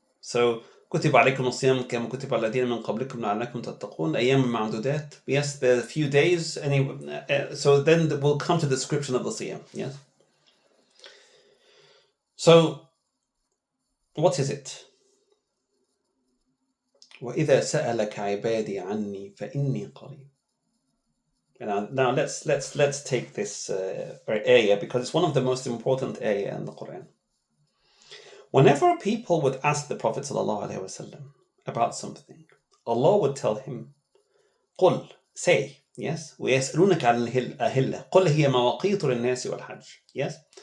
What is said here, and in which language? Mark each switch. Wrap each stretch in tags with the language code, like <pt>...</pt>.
<ar>So كتب عليكم الصيام كما كتب على الذين من قبلكم لعلكم تتقون أيام معدودات.</ar> <en>Yes, there are a few days. So then we'll come to the description of the Siyam. Yes. So what is it?</en> <ar>وإذا سألك عبادي عني فإني قريب.</ar> <en>Now let's take this ayah because it's one of the most important ayah in the Quran. Whenever people would ask the Prophet ﷺ about something, Allah would tell him, قل, say, yes, ويسألونك عن الأهلة قل هي مواقيت للناس والحج, yes,</en>